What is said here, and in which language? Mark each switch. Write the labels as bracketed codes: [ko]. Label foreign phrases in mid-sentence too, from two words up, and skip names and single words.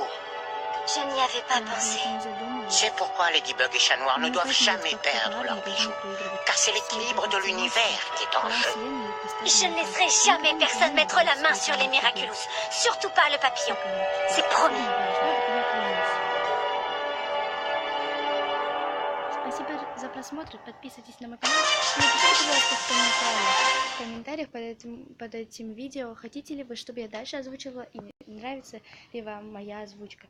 [fr] Je n'y avais pas pensé. C'est pourquoi Ladybug et Chat Noir ne doivent jamais perdre leur bijoux. Car c'est l'équilibre de l'univers qui est en jeu. Je ne laisserai jamais personne mettre la main sur les Miraculous. Surtout pas le papillon. C'est promis. [ru] Спасибо за просмотр, подписывайтесь на мой канал. Напишите, пожалуйста, в комментариях под этим видео, хотите ли вы, чтобы я дальше озвучивала, и нравится ли вам моя озвучка.